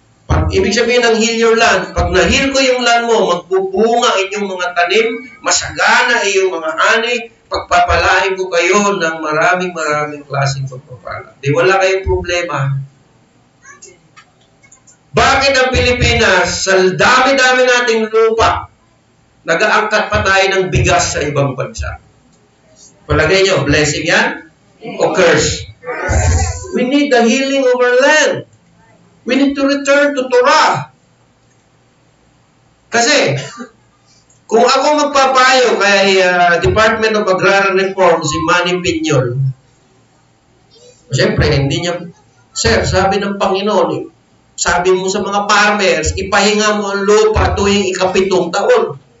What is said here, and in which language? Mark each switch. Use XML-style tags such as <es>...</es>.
<tl>Pag ibig sabihin ng heal your land, pag na-heal ko yung land mo, magbubunga inyong mga tanim, masagana iyong mga ani, pagpapalain ko kayo ng maraming klaseng pagpapala. Di wala kayong problema. Bakit ang Pilipinas, sa dami-dami nating lupa, nag-aangkat pa tayo ng bigas sa ibang bansa? Palagay nyo, blessing yan? O curse?</tl> <en>We need the healing of our land. We need to return to Torah.</en> <tl>Kasi, kung ako magpapayo kay Department of Agrarian Reform, si Manny Piñol, siyempre, hindi niya, sir, sabi ng Panginoon, sabi mo sa mga farmers, ipahinga mo ang lupa tuwing ika-7 taon.</tl>